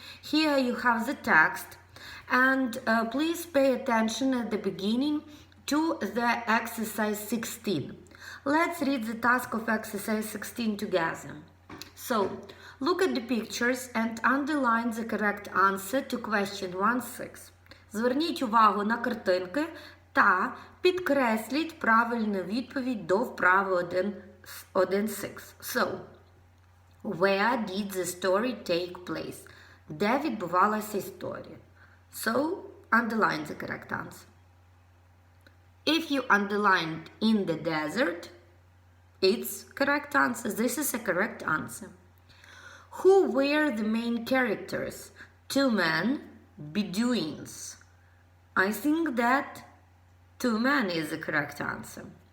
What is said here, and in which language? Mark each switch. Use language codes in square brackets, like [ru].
[en] Here you have the text and please pay attention at the beginning to the exercise 16. Let's read the task of exercise 16 together. So, look at the pictures and underline the correct answer to question 1.6. [uk] Зверніть увагу на картинки та підкресліть правильну відповідь до вправи 1.6. [en] So, where did the story take place? [uk] Де відбувалася історія? [en] So, underline the correct answer. If you underlined in the desert, it's correct answer. This is a correct answer. Who were the main characters? Two men, Bedouins. I think that two men is the correct answer.